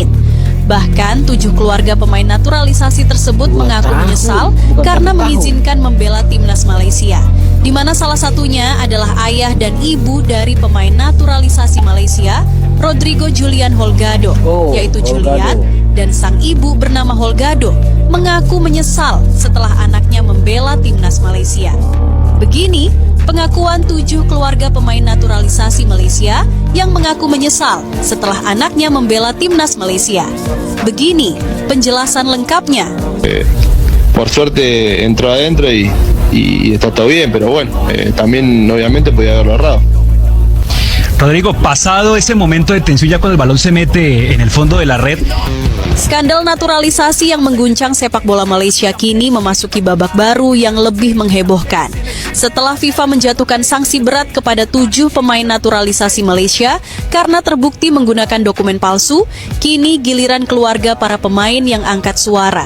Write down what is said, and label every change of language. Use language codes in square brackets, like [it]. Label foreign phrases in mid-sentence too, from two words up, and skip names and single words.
[id] Bahkan 7 keluarga pemain naturalisasi tersebut mengaku menyesal karena mengizinkan membela timnas Malaysia, di mana salah satunya adalah ayah dan ibu dari pemain naturalisasi Malaysia, Rodrigo Julian Holgado, yaitu Julian, dan sang ibu bernama Holgado mengaku menyesal setelah anaknya membela timnas Malaysia. Begini pengakuan 7 keluarga pemain naturalisasi Malaysia yang mengaku menyesal setelah anaknya membela timnas Malaysia. Begini penjelasan lengkapnya. [es] Por suerte entró adentro y está todo bien, pero bueno, también obviamente podía haberlo agarrado. Rodrigo, pasado ese momento de tensión ya cuando el balón se mete en el fondo de la red. [id] Skandal naturalisasi yang mengguncang sepak bola Malaysia kini memasuki babak baru yang lebih menghebohkan. Setelah FIFA menjatuhkan sanksi berat kepada 7 pemain naturalisasi Malaysia karena terbukti menggunakan dokumen palsu, kini giliran keluarga para pemain yang angkat suara.